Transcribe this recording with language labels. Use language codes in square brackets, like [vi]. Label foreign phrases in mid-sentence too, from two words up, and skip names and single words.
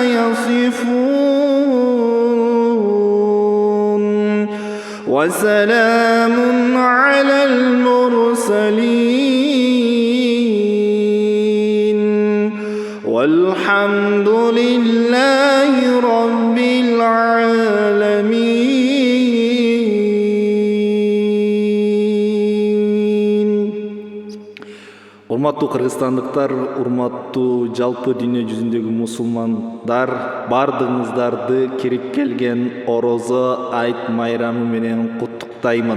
[ar] يصفون وسلام على المرسلين والحمد لله رب العالمين. [ky] Урматтуу кыргызстандыктар, урматтуу жалпы дүйнө жүзүндөгү мусулмандар, бардыгыңыздарды кирип келген Орозо айт майрамы менен куттуктаймын.